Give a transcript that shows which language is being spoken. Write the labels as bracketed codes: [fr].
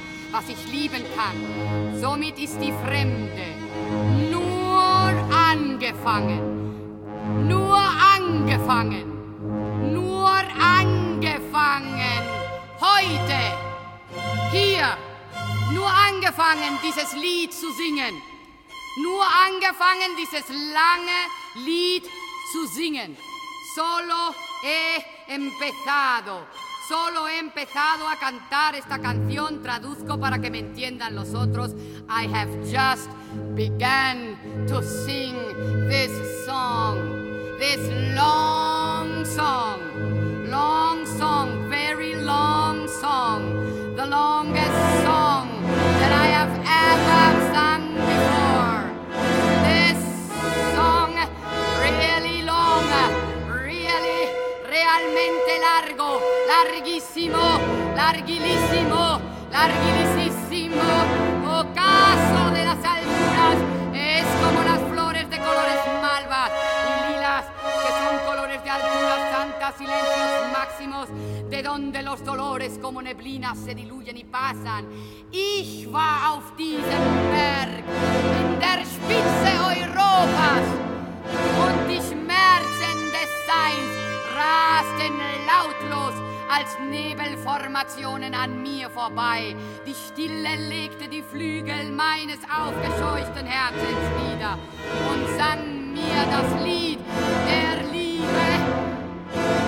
[de] Was ich lieben kann, somit ist die Fremde nur angefangen, nur angefangen, nur angefangen, heute, hier, nur angefangen, dieses Lied zu singen, nur angefangen, dieses lange Lied zu singen, [es] solo he empezado. Solo he empezado a cantar esta canción, traduzco para que me entiendan los otros. [en] I have just begun to sing this song, this long song, long song, very long song, the longest song that I have ever sung before. This song, really long, really, [es] realmente largo. Larguísimo, larguilísimo, larguilísimo. Ocaso de las alturas, es como las flores de colores malvas y lilas, que son colores de alturas santas, silencios máximos, de donde los dolores como neblinas se diluyen y pasan. [de] Ich war auf diesem Berg, in der Spitze Europas, und die Schmerzen des Seins rasten lautlos als Nebelformationen an mir vorbei. Die Stille legte die Flügel meines aufgescheuchten Herzens nieder und sang mir das Lied der Liebe.